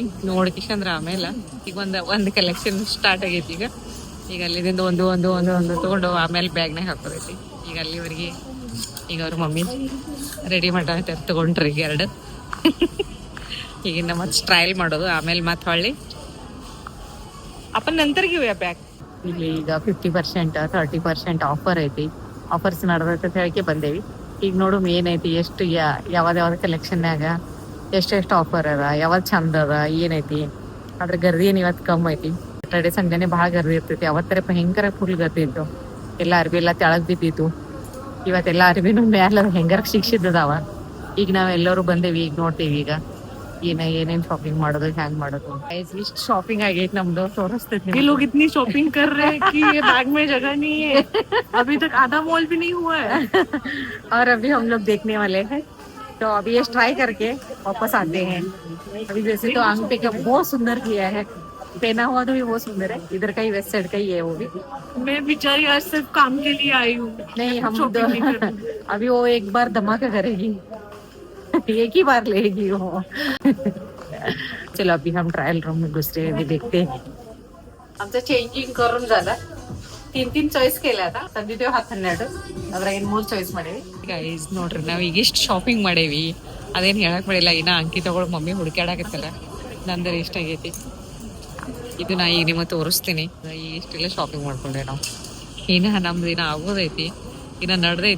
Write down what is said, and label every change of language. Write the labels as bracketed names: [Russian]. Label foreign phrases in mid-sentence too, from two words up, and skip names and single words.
[Kannada] ನೋಡ್ಕಿಶಂದ್ರ ಆಮೇಲೆ ಈಗ ಒಂದು [English] collection start [Kannada] ಆಗೈತಿ. ಈಗ ಅಲ್ಲಿದಿಂದ ಒಂದು ತಗೊಂಡು ಆಮೇಲೆ ಬ್ಯಾಗ್ನಾಗ ಹಾಕೋದೈತಿ. ಈಗ ಅಲ್ಲಿವರೆಗೆ ಈಗ ಅವ್ರ ಮಮ್ಮಿ ರೆಡಿ ಮಾಡ್ತಾರೆ. ತಗೊಂಡ್ರಿ ಈಗ 2. ಈಗಿನ ಮತ್ತೆ ಟ್ರಯಲ್ ಮಾಡೋದು, ಆಮೇಲೆ ಮತ್ತೆ ಹೊಳ್ಳಿ [Marathi] आपण नंतर घेऊया बॅग. [Kannada] ಇಲ್ಲಿ ಈಗ 50% 30% ಆಫರ್ ಐತಿ. ಆಫರ್ಸ್ ನಡೆದೈತೆ ಅಂತ ಹೇಳಿಕೆ ಬಂದೇವಿ. ಈಗ ನೋಡು ಏನೈತಿ, ಎಷ್ಟು ಯಾವ್ದು ಕಲೆಕ್ಷನ್ಯಾಗ ಎಷ್ಟೆಷ್ಟು ಆಫರ್ ಅದ, ಯಾವ್ದು ಚಂದ ಅದ, ಏನೈತಿ. ಅದ್ರ ಗರ್ದಿ ಏನು ಇವತ್ತು ಕಮ್ಮಿ ಐತಿ. ಸ್ಯಾಟರ್ಡೆ ಸಂಡೇನೆ ಭಾಳ ಗರ್ದಿ ಇರ್ತೈತಿ. ಅವತ್ತರೆ ಭಯಂಕರ ಫುಲ್ ಗರ್ದಿ ಇತ್ತು. ಎಲ್ಲ ಅರ್ಬಿ ಎಲ್ಲ ತೆಳಗ್ ಬಿದ್ದಿತ್ತು. ಇವತ್ತೆಲ್ಲ ಅರ್ಬಿನೂ ಮ್ಯಾಲ ಹೆಂಗಾರ ಶಿಕ್ಷಿದ್ದದಾವ. ಈಗ ನಾವೆಲ್ಲರೂ ಬಂದೇವಿ. ಈಗ ನೋಡ್ತೇವಿ ಈಗ ಏನೇನ್ ಶಾಪಿಂಗ್ ಮಾಡೋದು, ಹ್ಯಾಂಗ್ ಮಾಡೋದು. ಇಷ್ಟು ಶಾಪಿಂಗ್ ಆಗೈತಿ ನಮ್ದು, ತೋರಿಸ್ತೈತಿ. [Hindi] ये लोग इतनी शॉपिंग कर रहे हैं कि ये बैग में जगह नहीं है. अभी तक आधा मॉल भी नहीं हुआ है. और अभी हम लोग देखने वाले हैं. तो अभी ये ट्राई करके वापस आते हैं. अभी वैसे तो आंग पे बहुत सुंदर किया है, पहना हुआ तो भी बहुत सुंदर है. इधर का ही वेस्ट साइड का ही है वो भी. मैं बेचारी आज सिर्फ काम के लिए आई हूँ. नहीं हम शॉपिंग नहीं करनी. अभी वो एक बार धमाका करेगी. एक ही बार लेगी वो. चलो अभी हम [English] trial room [Hindi] में घुसते हैं, देखते हैं. [Marathi] आमचं चेंजिंग करून झालं. [Kannada] 3 ಚಾಯ್ಸ್ ಕೇಳ ತಂದಿದ್ದೇವೆ. 10-12 ಅದ್ರಾಗ 3 ಚಾಯ್ಸ್ ಮಾಡೇವಿ. ಗೈಸ್ ನೋಡ್ರಿ, ನಾವ್ ಈಗ ಇಷ್ಟು ಶಾಪಿಂಗ್ ಮಾಡೇವಿ. ಅದೇನು ಹೇಳಕ್ ಮಾಡಿಲ್ಲ. ಇನ್ನ ಅಂಕಿತಗಳು ಮಮ್ಮಿ ಹುಡುಕಾಡಕತ್ತಲ್ಲ. ನಂದರ ಇಷ್ಟ ಆಗೈತಿ. ಇದು ನಾ ಈಗ ನಿಮಗೆ ತೋರಿಸ್ತೀನಿ. ಈಗ ಇಷ್ಟೆಲ್ಲ ಶಾಪಿಂಗ್ ಮಾಡ್ಕೊಂಡೆ ನಾವು. ನಮ್ದು ಇನ್ನ ಆಗೋದೈತಿ, ಇನ್ನ ನಡ್ದೈತಿ.